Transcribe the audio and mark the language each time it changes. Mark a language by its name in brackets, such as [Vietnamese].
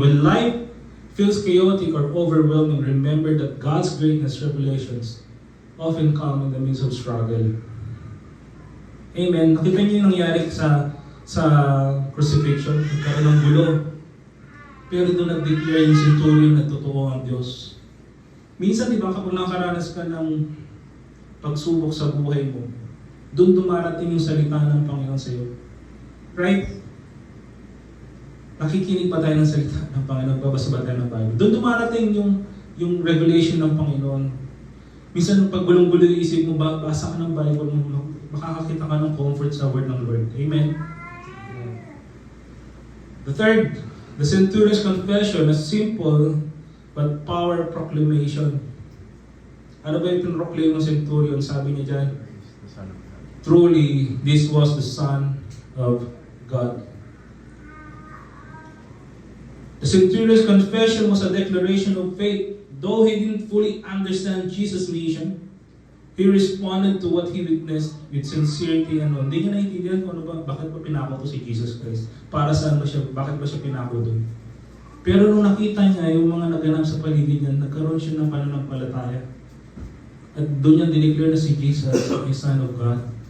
[English] When life feels chaotic or overwhelming, remember that God's greatness revelations often come in the midst of struggle. Amen. [Filipino] Nakita niyo yung nangyari sa crucifixion, nagkaroon ng gulo. Pero doon nag-declare yung centurion na totoo ang Diyos. Minsan, di ba, kapag nakaranas ka ng pagsubok sa buhay mo, doon dumarating yung salita ng Panginoon sa iyo. Right? Nakikinig pa tayo ng salita ng Panginoon, babasa ba tayo ng Bible? Doon dumarating yung revelation ng Panginoon. Minsan, pag gulong-gulo yung isip mo, basa ka ng Bible mo, makakakita ka ng comfort sa word ng Lord. Amen? [English] The third, the centurion's confession, a simple but power proclamation. [Filipino] Ano ba yung pinroclaim ng centurion? Sabi niya dyan, [English] truly, this was the Son of God. The centurion's confession was a declaration of faith. Though he didn't fully understand Jesus' mission, he responded to what he witnessed with sincerity and all. [Filipino] Hindi niya naiintindihan kung ano ba, bakit ba pinako to si Jesus Christ? Para saan ba siya, bakit ba siya pinako doon? Pero nung nakita niya yung mga naganap sa paligid niya, nagkaroon siya ng pananampalataya. At doon niya dineclare na si Jesus, [English] the Son of God.